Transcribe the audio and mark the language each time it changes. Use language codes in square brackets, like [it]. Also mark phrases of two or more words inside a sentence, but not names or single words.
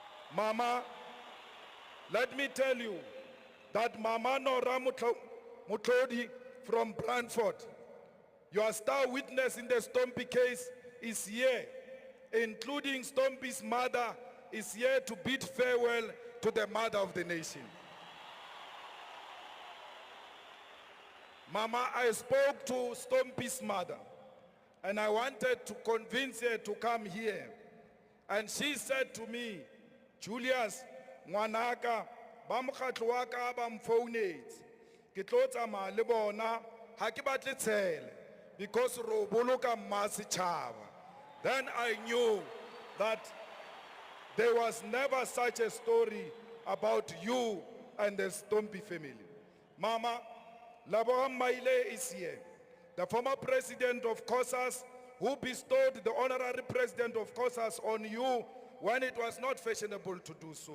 [en] Mama, let me tell you that Mama Nora Mutlodi from Brantford, your star witness in the Stompie case, is here, including Stompie's mother, is here to bid farewell to the mother of the nation. Mama, I spoke to Stompie's mother, and I wanted to convince her to come here. And she said to me, [st] Julius, ngwanaka, ba mokgatlo wa ka ba mfounetse. Ke tlo tsamaya le bona, ha ke batle tshele, because ro boloka mma setjhaba. [en] Then I knew that there was never such a story about you and the Stompie family. Mama, Laboham Maile is here, the former president of COSAS, who bestowed the honorary president of COSAS on you when it was not fashionable to do so.